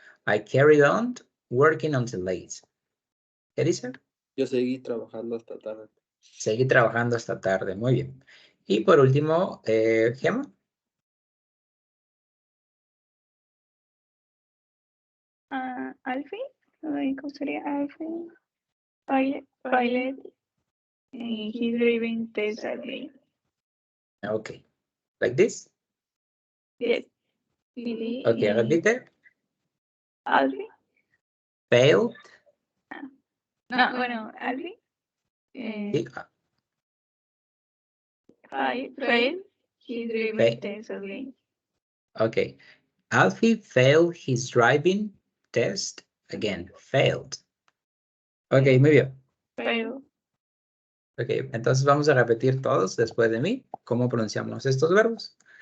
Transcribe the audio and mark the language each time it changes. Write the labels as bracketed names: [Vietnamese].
[English] I carried on working until late. [Spanish] ¿Qué dice? Yo seguí trabajando hasta tarde. Seguí trabajando hasta tarde, muy bien. Y por último, Gemma. Alfie, ¿cómo sería Alfie? [English] Pilot, he's driving Tesla. Ok, Like this? Yes. Okay, repeat it. Alfie. Failed. [Spanish] No, bueno, Alfie. Sí, [English] Failed his driving test again. okay. Alfie failed his driving test again. Failed. [Spanish] Ok, muy bien. [English] Failed. [Spanish] Ok, entonces vamos a repetir todos después de mí cómo pronunciamos estos verbos.